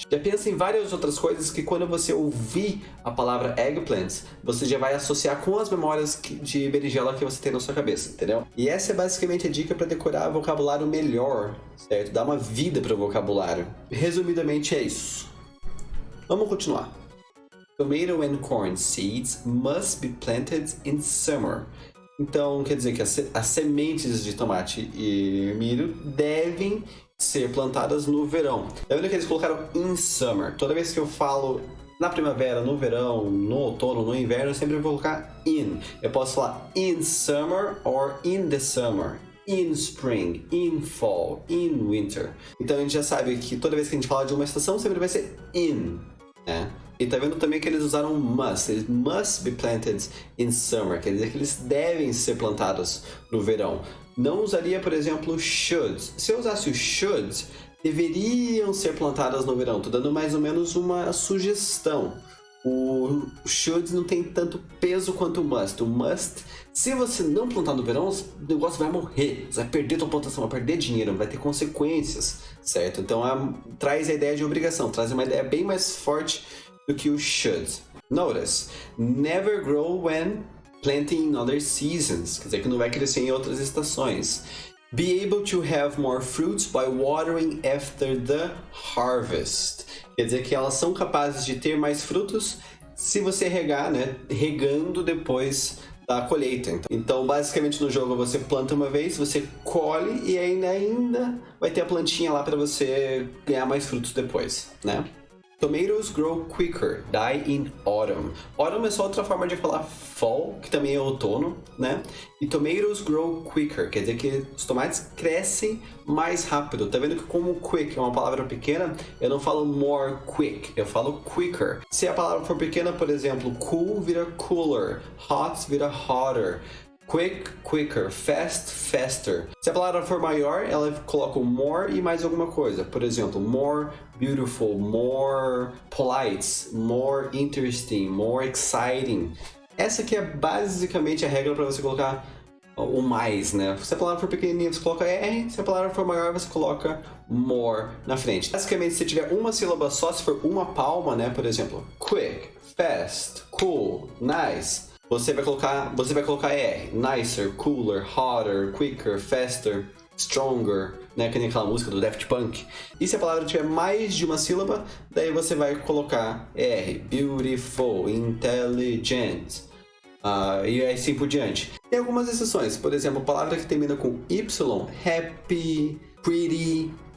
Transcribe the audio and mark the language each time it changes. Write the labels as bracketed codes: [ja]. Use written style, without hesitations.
[pt] Já pensa em várias outras coisas que quando você ouvir a palavra eggplant, você já vai associar com as memórias de berinjela que você tem na sua cabeça, entendeu? E essa é basicamente a dica para decorar vocabulário melhor, certo? Dar uma vida para o vocabulário. Resumidamente é isso. Vamos continuar. [en] Tomato and corn seeds must be planted in summer. [pt] Então, quer dizer que as sementes de tomate e milho devem ser plantadas no verão. Tá vendo que eles colocaram [en] in summer? [pt] Toda vez que eu falo na primavera, no verão, no outono, no inverno, eu sempre vou colocar in. Eu posso falar [en] in summer or in the summer. In spring, in fall, in winter. [pt] Então a gente já sabe que toda vez que a gente fala de uma estação, sempre vai ser in, né? E tá vendo também que eles usaram must. Eles [en] must be planted in summer. [pt] Quer dizer que eles devem ser plantados no verão. Não usaria, por exemplo, should. Se eu usasse o should, deveriam ser plantadas no verão. Tô dando mais ou menos uma sugestão. O should não tem tanto peso quanto o must. O must, se você não plantar no verão, o negócio vai morrer. Você vai perder sua plantação, vai perder dinheiro, vai ter consequências, certo? Então traz a ideia de obrigação, traz uma ideia bem mais forte do que o should. [en] Notice, never grow when planting in other seasons. [pt] Quer dizer que não vai crescer em outras estações. [en] Be able to have more fruits by watering after the harvest. [pt] Quer dizer que elas são capazes de ter mais frutos se você regar, né? Regando depois da colheita. Então, basicamente no jogo você planta uma vez, você colhe e ainda vai ter a plantinha lá para você ganhar mais frutos depois, né? [en] Tomatoes grow quicker, die in autumn. [pt] Autumn é só outra forma de falar fall, que também é outono, né? E [en] tomatoes grow quicker, [pt] quer dizer que os tomates crescem mais rápido. Tá vendo que como quick é uma palavra pequena, eu não falo [en] more quick, [pt] eu falo quicker. Se a palavra for pequena, por exemplo, cool vira cooler, hot vira hotter. [en] Quick, quicker, fast, faster. [pt] Se a palavra for maior, ela coloca o more e mais alguma coisa. Por exemplo, [en] more beautiful, more polite, more interesting, more exciting. [pt] Essa aqui é basicamente a regra para você colocar o mais, né? Se a palavra for pequenininha, você coloca R. Se a palavra for maior, você coloca more na frente. Basicamente, se tiver uma sílaba só, se for uma palma, né? Por exemplo, [en] quick, fast, cool, nice. [pt] Você vai colocar R. [en] Nicer, cooler, hotter, quicker, faster, stronger, né? [pt] Que nem aquela música do Daft Punk. E se a palavra tiver mais de uma sílaba, daí você vai colocar R. Beautiful, intelligent. E assim por diante. Tem algumas exceções. Por exemplo, a palavra que termina com Y, happy, pretty.